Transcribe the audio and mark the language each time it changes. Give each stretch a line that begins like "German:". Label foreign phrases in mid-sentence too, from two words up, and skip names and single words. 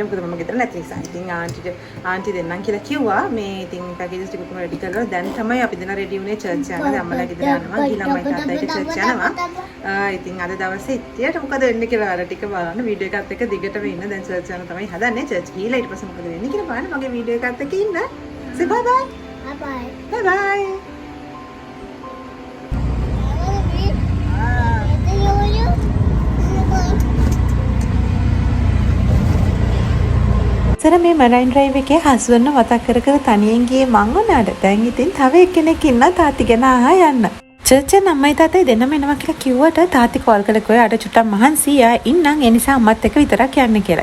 Sinhala: මොකද මම ගෙදර නැති නිසා. ඉතින් ආන්ටි දෙන්නම් කියලා කිව්වා. මේ ඉතින් පැකේජස් ටික කොහොම රෙඩි කරලා දැන් තමයි අපි දෙනා රෙඩි වුණේ චර්ච් යන්න. දැන් අම්මලා ගෙදර යනවා. ඊළඟ තාත්තයිට චර්ච් යනවා. ඉතින් අද දවසේ ඉතියට මොකද වෙන්නේ කියලා අර ටික බලන්න වීඩියෝ එකත් එක්ක දිගටම ඉන්න. දැන් චර්ච් යන තමයි හදන්නේ. චර්ච් ගිහලා ඊට පස්සේ මොකද වෙන්නේ කියලා බලන්න මගේ වීඩියෝ එකත් එක්ක ඉන්න.
English: say bye bye. Bye bye. Bye bye.
Sinhala: සර මේ මරයින් ඩ්‍රයිව් එකේ හස්බන්ඩ් මතක් කර කර තනියෙන් ගියේ මං උනාට. දැන් ඉතින් තව එක්කෙනෙක් ඉන්නා තාත්ති ගැන අහා යන්න. චර්ච් එක අම්මයි තාත්තයි දෙන්නම එනවා කියලා කිව්වට තාත්ති කෝල් කළේ කොයි අර චුට්ටක් මහන්සි යා ඉන්නම් ඒ නිසා අම්මත් එක්ක විතරක් යන්න කියලා.